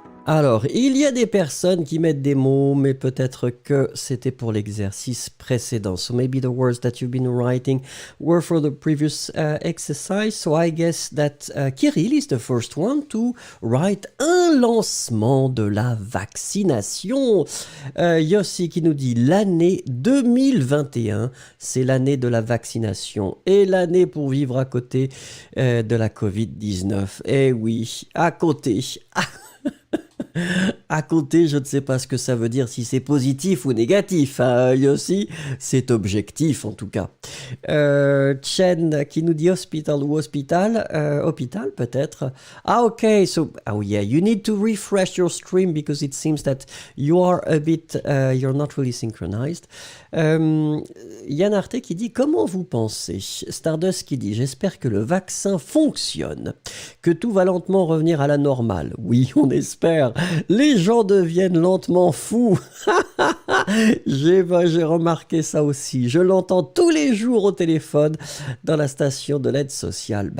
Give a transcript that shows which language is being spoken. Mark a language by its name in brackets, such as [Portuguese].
[French] Alors, il y a des personnes qui mettent des mots, mais peut-être que c'était pour l'exercice précédent. [English] So maybe the words that you've been writing were for the previous exercise. So I guess that Kirill is the first one to write [French] un lancement de la vaccination. Yossi qui nous dit l'année 2021, c'est l'année de la vaccination et l'année pour vivre à côté de la Covid-19. Eh oui, à côté. À côté, je ne sais pas ce que ça veut dire, si c'est positif ou négatif. Yossi, c'est objectif en tout cas. Chen qui nous dit hospital ou hospital. Hôpital peut-être. [English] Ah ok, so oh yeah, you need to refresh your stream because it seems that you are a bit, you're not really synchronized. [French] Yann Arte qui dit comment vous pensez? Stardust qui dit j'espère que le vaccin fonctionne, que tout va lentement revenir à la normale. Oui, on espère. Les gens deviennent lentement fous. J'ai remarqué ça aussi. Je l'entends tous les jours au téléphone dans la station de l'aide sociale.